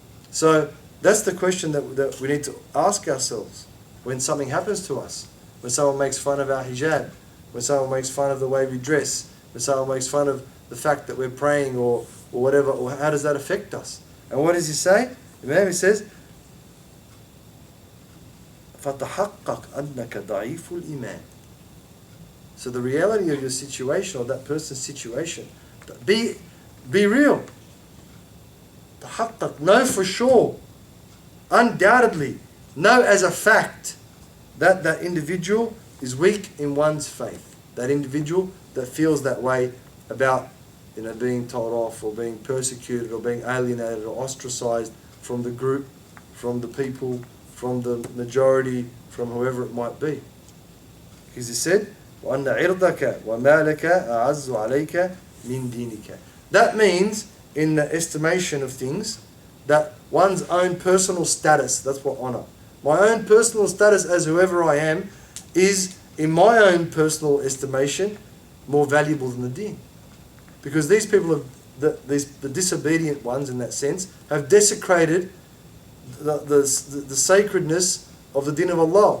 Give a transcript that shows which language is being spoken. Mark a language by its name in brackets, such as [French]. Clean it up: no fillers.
[English] So that's the question that we need to ask ourselves when something happens to us, when someone makes fun of our hijab, when someone makes fun of the way we dress, when someone makes fun of the fact that we're praying or whatever, or how does that affect us? And what does he say? He says, [Arabic] فَتَحَقَّقْ أَنَّكَ ضَعِيفُ الْإِيمَانِ. [English] So the reality of your situation, or that person's situation, be real. تَحَقَّقْ, know for sure, undoubtedly, know as a fact that that individual is weak in one's faith. That individual that feels that way about being told off or being persecuted or being alienated or ostracized from the group, from the people, from the majority, from whoever it might be. Because he said, [Arabic] وَأَنَّ عِرْضَكَ وَمَالَكَ أَعَزُّ عَلَيْكَ مِنْ دِينِكَ. [English] That means, in the estimation of things, that one's own personal status, that's what honor. My own personal status as whoever I am is, in my own personal estimation, more valuable than the deen. Because these people, the disobedient ones in that sense, have desecrated the sacredness of the deen of Allah.